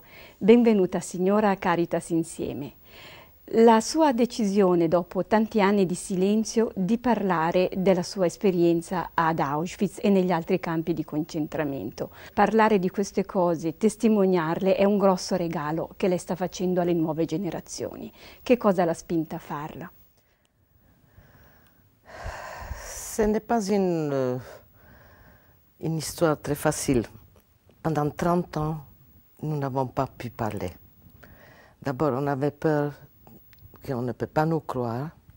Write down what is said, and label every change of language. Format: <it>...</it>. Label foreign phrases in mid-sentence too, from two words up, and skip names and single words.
<it>Benvenuta signora a Caritas Insieme. La sua decisione, dopo tanti anni di silenzio, di parlare della sua esperienza ad Auschwitz e negli altri campi di concentramento. Parlare di queste cose, testimoniarle, è un grosso regalo che lei sta facendo alle nuove generazioni. Che cosa l'ha spinta a farla?</it> <fr>Ce n'est pas une histoire très facile. Pendant 30 ans, nous n'avons pas pu parler. D'abord, on avait peur qu'on ne peut pas nous croire.</fr>